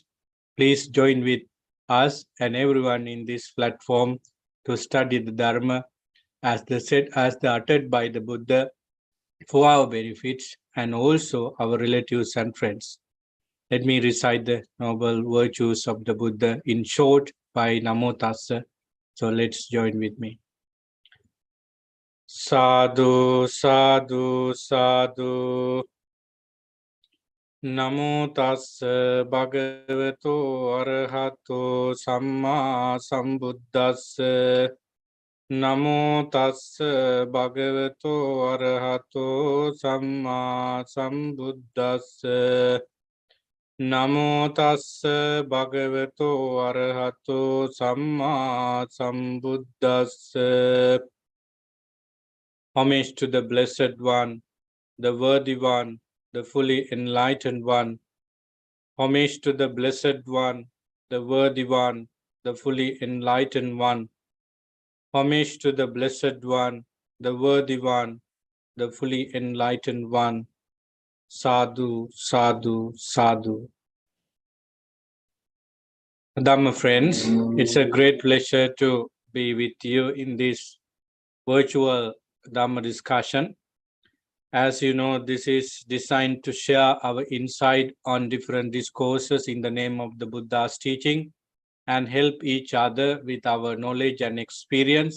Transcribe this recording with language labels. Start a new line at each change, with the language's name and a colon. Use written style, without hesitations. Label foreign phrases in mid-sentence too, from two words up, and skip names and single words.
English: Please join with us and everyone in this platform to study the Dharma as the uttered by the Buddha for our benefits and also our relatives and friends. Let me recite the noble virtues of the Buddha in short by
Pali: Namo Tassa.
English: So let's join with me.
Pali: Sadhu, sadhu, sadhu. Namo tassa bhagavato arahato samma sambuddhassa. Namo tassa bhagavato arahato samma sambuddhassa. Namo tassa bhagavato arahato samma sambuddhassa.
English: Homage to the Blessed One, the Worthy One, the fully enlightened One. Homage to the Blessed One, the Worthy One, the fully enlightened One. Homage to the Blessed One, the Worthy One, the fully enlightened One.
Pali: Sadhu, sadhu, sadhu.
English: Dhamma friends, it's a great pleasure to be with you in this virtual Dhamma discussion. As you know, this is designed to share our insight on different discourses in the name of the Buddha's teaching and help each other with our knowledge and experience.